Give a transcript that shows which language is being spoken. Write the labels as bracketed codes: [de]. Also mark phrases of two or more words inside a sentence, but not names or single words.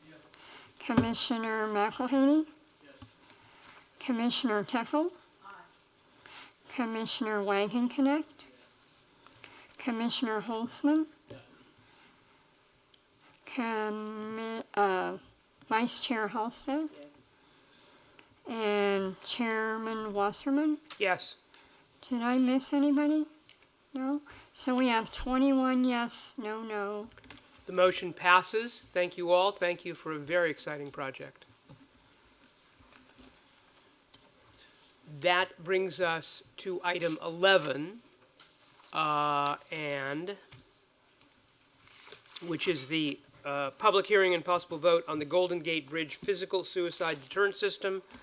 [en] Commissioner McElhaney? Commissioner Teckel? Commissioner Wagenknecht? Commissioner Holtzman? Vice Chair Halstead? And Chairman Wasserman? Yes. Did I miss anybody? No? So we have 21 yes, no. The motion passes. Thank you all. Thank you for a very exciting project. That brings us to item 11, which is the public hearing and possible vote on the Golden Gate Bridge physical suicide deterrent system.